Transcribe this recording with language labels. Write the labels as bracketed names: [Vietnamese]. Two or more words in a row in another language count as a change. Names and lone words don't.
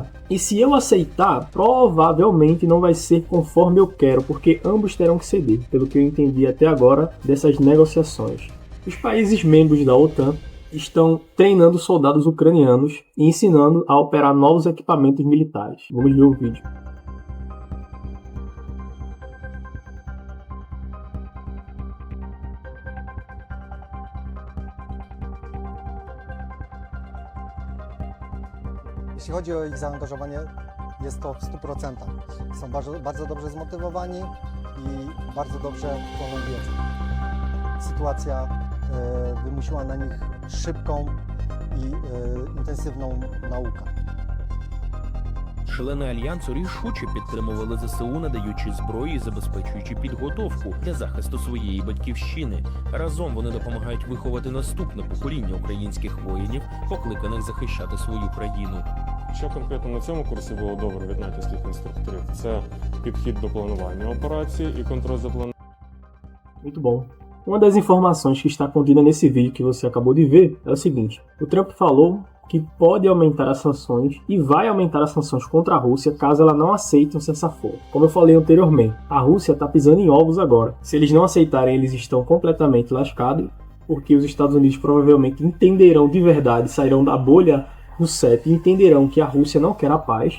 [Portuguese] E se eu aceitar, provavelmente não vai ser conforme eu quero, porque ambos terão que ceder, pelo que eu entendi até agora dessas negociações. Os países membros da OTAN estão treinando soldados ucranianos e ensinando a operar novos equipamentos militares. Vamos ver o vídeo. [Polish] Jeśli chodzi o ich zaangażowanie, jest to w 100%. Są bardzo dobrze zmotywowani i bardzo dobrze chłoną wiedzę. Sytuacja wymusiła na nich szybką i intensywną naukę. [Ukrainian] Члени Альянсу рішуче підтримували ЗСУ, надаючи зброю і забезпечуючи підготовку для захисту своєї батьківщини. Разом вони допомагають виховати наступне покоління українських воїнів, покликаних захищати свою країну. Що конкретно на цьому курсі було добре від натівських інструкторів? Це підхід до планування операції і контроль за плануванням. [Portuguese] Muito bom. Uma das informações que está contida nesse vídeo que você acabou de ver é o seguinte: o Trump falou que pode aumentar as sanções e vai aumentar as sanções contra a Rússia caso ela não aceite um cessar-fogo. Como eu falei anteriormente, a Rússia está pisando em ovos agora. Se eles não aceitarem, eles estão completamente lascados, porque os Estados Unidos provavelmente entenderão de verdade, sairão da bolha do CEP e entenderão que a Rússia não quer a paz.